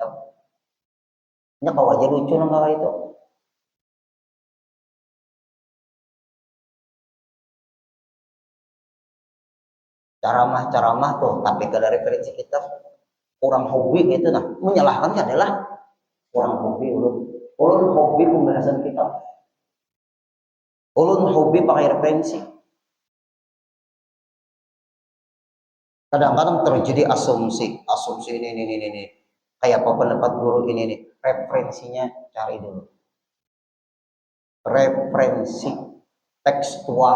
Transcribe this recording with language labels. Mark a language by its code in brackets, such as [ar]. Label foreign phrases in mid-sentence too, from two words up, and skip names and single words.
[bjn] Nya kau aja lucu nang kakak itu. Ceramah-ceramah tuh, tapi kada referensi kita. Kurang hobi gitu nah. Menyalahkan adalah kurang hobi ulun. Ulun hobi pembahasan kita. Ulun hobi pakai referensi. Kadang-kadang terjadi asumsi ini. Kayak apa pendapat guru ini, referensinya cari dulu. Referensi tekstual.